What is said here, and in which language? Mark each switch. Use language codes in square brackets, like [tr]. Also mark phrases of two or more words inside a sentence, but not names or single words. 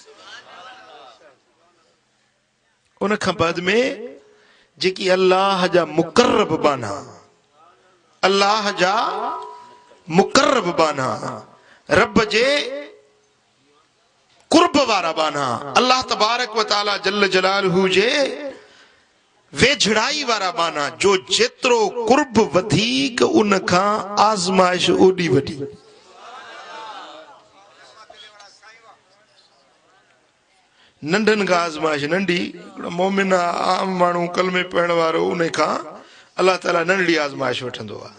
[sd] उन खां बाद में जेकी अल्लाह जा मुक़र्रब बाना, अल्लाह जा मुक़र्रब बाना, रब जे कुर्ब वारा बाना, अल्लाह [ar] تبارك وتعالى جل جلاله [sd] जे वेझड़ाई वारा बाना, जो जेतिरो कुर्ब वधीक उन खां आज़माइश ओडी वडी। नंढन खां आज़माइश नंढी, मोमिन आम माण्हू कलमे पढ़ण वारो उन खां अल्लाह ताला नंढड़ी आज़माइश वठंदो आहे।